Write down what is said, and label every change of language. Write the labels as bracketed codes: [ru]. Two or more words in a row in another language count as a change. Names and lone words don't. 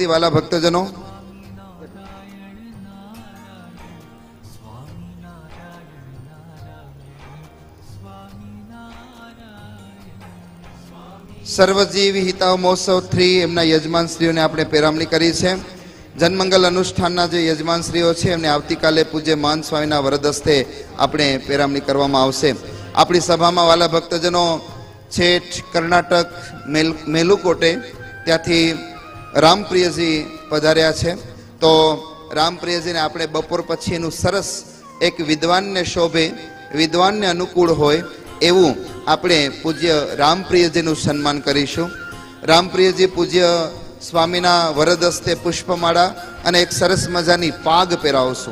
[gu] વ્હાલા ભક્તજનો સર્વજીવી હિતાવહ મહોત્સવ 3 એમના યજમાન શ્રીઓને આપણે પહેરામણી કરી છે। જનમંગલ અનુષ્ઠાનના જે યજમાન શ્રીઓ છે એમને આવતીકાલે પૂજ્ય મહંત સ્વામીના વરદ હસ્તે આપણે પહેરામણી કરવામાં આવશે। આપણી સભામાં વ્હાલા ભક્તજનો છેક કર્ણાટક મેલુકોટે ત્યાંથી રામપ્રિયજી પધાર્યા છે. તો રામપ્રિયજીને આપણે બપોર પછી એનું સરસ એક વિદ્વાનને શોભે, વિદ્વાનને અનુકૂળ હોય એવું આપણે પૂજ્ય રામપ્રિયજીનું સન્માન કરીશું. રામપ્રિયજી પૂજ્ય સ્વામીના વરદ હસ્તે પુષ્પમાળા અને એક સરસ મજાની પાગ પહેરાવશું.